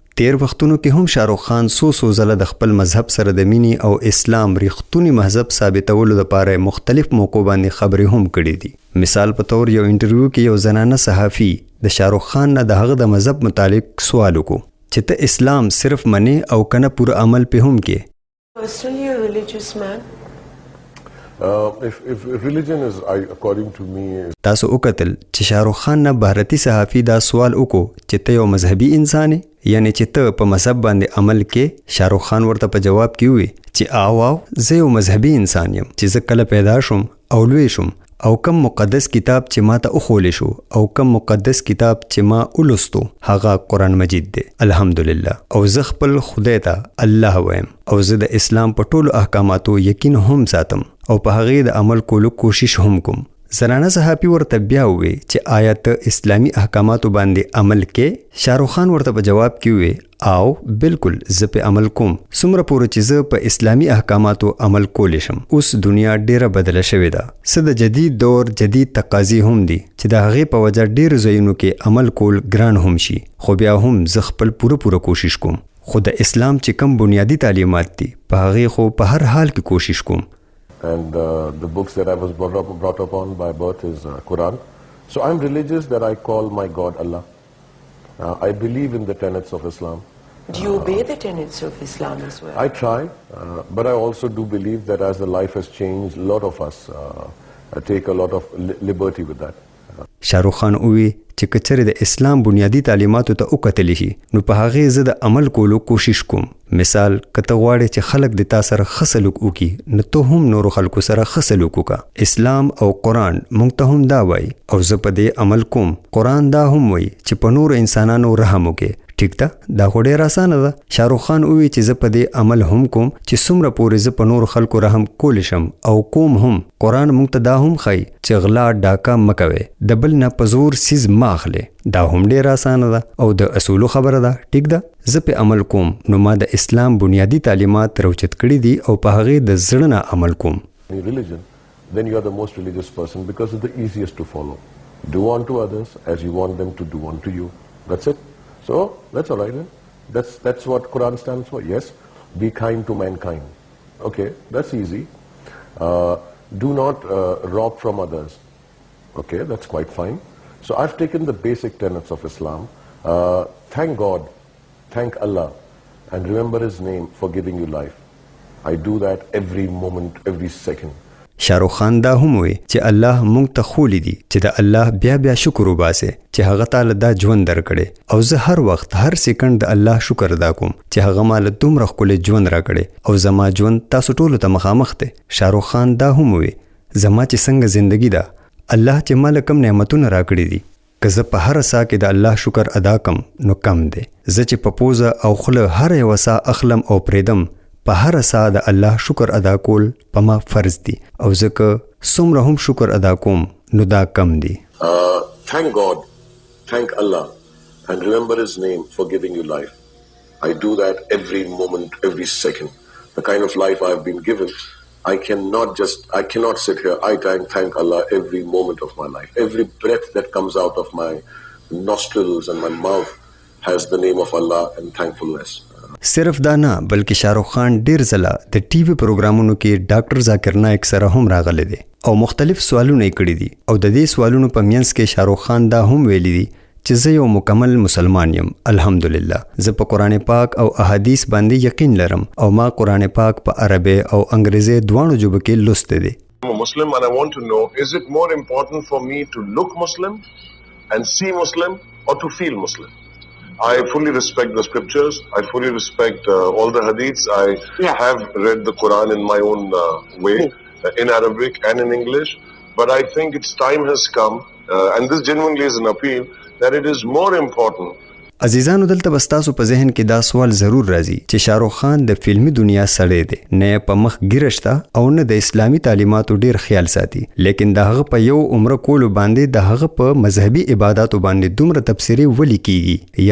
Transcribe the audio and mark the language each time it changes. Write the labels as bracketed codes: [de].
[ps] تیر وختونو کې هم شاه رخ خان څو ځله د خپل مذهب سره د مینې او اسلام ریښتونی مذهب ثابتولو لپاره مختلف موقعو باندې خبرې هم کړې دي. مثال په تور یو انټرویو کې یو زنانه صحافي د شاه رخ خان نه د هغه د مذهب متعلق سوال وکړو چې ته اسلام صرف منې او کنه پوره عمل په هم کې. [en] Personally, a religious man. If religion is, according to me, [ps] تاسو وکتل چې شاه رخ خان نه بھارتی صحافي دا سوال وکړو چې ته یو مذهبي انسان یې، یعنی چې ته په مذهب باندې عمل کې. شاه رخ خان ورته په جواب کې وویل چې آو زه یو مذهبي انسان یم چې زه کله پیدا شوم او لوی شوم او کم مقدس کتاب چې ما ته وښولی شو او کم مقدس کتاب چې ما ولوستو هغه قرآن مجید دی الحمدلله. او زه خپل خدای ته الله وایم او زه د اسلام په ټولو احکاماتو یقین هم ساتم او په هغې د عمل کولو کوشش هم کوم. زنانه صحافي ورته بیا ووی چې آیا ته اسلامي احکاماتو باندې عمل کې؟ شاه رخ خان ورته په جواب کې ووی او بالکل زه په عمل کوم، څومره پورې چې زه په اسلامي احکاماتو عمل کولی شم. اوس دنیا ډیره بدله شوې ده، څه د جدید دور جدید تقاضې هم دي چې د هغې په وجه ډیرو ځایونو کې عمل کول ګران هم شي. خو بیا هم زه خپل پوره کوشش کوم. خو د اسلام چې کوم بنیادی تعلیمات دي په هغې خو په هر حال کې کوشش کوم. [en] and the books that I was brought up on by birth is Quran. So I'm religious that I call my God Allah. I believe in the tenets of Islam. Do you obey the tenets of Islam as well? I try, but I also do believe that as the life has changed, a lot of us take a lot of liberty with that. [ps] شاه رخ خان ووی چې که چېرې د اسلام بنیادی تعلیماتو ته وکتلی شي نو په هغې زه د عمل کولو کوشش کوم. مثال که ته غواړې چې خلک د تا سره ښه سلوک وکړي نو ته هم نورو خلکو سره ښه سلوک وکړه. اسلام او قرآن موږ ته هم دا وایي او زه په دې عمل کوم. قرآن دا هم وایي چې په نورو انسانانو رحم وکړې. ټیک ده، دا خو ډېر اسانه ده. شاه رخ خان ووی چې زه په دې عمل هم کوم چې څومره پورې زه په نورو خلکو رحم کولی شم او کوم هم. قرآن موږ ته دا هم ښایي چې غلا ډاکه مه کوئ، د بل نه په زور څیز مه اخلئ. دا هم ډېر اسانه ده او د اصولو خبره ده. ټیک ده، زه په عمل کوم نو ما د اسلام بنیادی تعلیمات راوچت کړي دي او په هغې د زړه نه عمل کوم. [en] Religion, then you are the most religious person because it's the easiest to follow. Do unto others as you want them to do unto you. That's it. So that's all right then. That's what Quran stands for. Yes, be kind to mankind. Okay, that's easy. Do not rob from others. Okay, that's quite fine. So I've taken the basic tenets of Islam. Thank God, thank Allah, and remember His name for giving you life. I do that every moment, every second. [ps] شاه رخ خان دا هم وی چې الله مونږ ته خولی دي چې د الله بیا شکر وباسه چې هغه تعالی دا ژوند درکړي او زه هر وخت هر سکند د الله شکر ادا کوم چې هغه مال دومره ښکلی ژوند راکړي او زما ژوند تاسو ټولو ته مخامخ دی. شاه رخ خان دا هم وی زما چې څنګه زندگی ده الله چې مال کم نعمتونه راکړي دي که زه په هر سا کې د الله شکر ادا کم نو کم دی. زه چې په پوزه او خوله هر یوه سا اخلم او پریدم په هر ساعت د الله شکر ادا کول په ما فرض دي او ځکه څومره هم شکر ادا کوم نو دا کم دي. [en] Thank God, thank Allah and remember His name for giving you life. I do that every moment, every second. The kind of life I have been given, I cannot sit here. I thank Allah every moment of my life. Every breath that comes out of my nostrils and my mouth has the name of Allah and thankfulness. [ps] صرف دا نه بلکې شاهرخ خان ډیر ځله د ټي وي پروګرامونو کې ډاکټر ذاکر نایک سره هم راغلی دی او مختلف سوالونه یې کړي دي او د دې سوالونو په منځ کې شاهرخ خان دا هم ویلي دي چې زه یو مکمل مسلمان یم الحمدلله. زه په قرآن پاک او احادیث باندې یقین لرم او ما قرآن پاک په عربي او انګریزي دواړو ژبو کې لوستی دی. [en] I'm a Muslim and I want to know, is it more important for me to look Muslim and see Muslim or to feel Muslim? I fully respect the scriptures. I fully respect all the hadiths. I have read the Quran in my own way, in Arabic and in English. But I think its time has come, and this genuinely is an appeal, that it is more important. [ps] عزیزانو دلته بس تاسو په ذهن کې دا سوال ضرور راځي چې شاهرخ خان د فلمی دنیا سړی دی، نه په مخ ګیره شته او نه د اسلامي تعلیماتو ډیر خیال ساتي، لیکن د هغه په یو عمره کولو باندې د هغه په مذهبي عبادتو باندې دومره تبصرې ولې کیږي.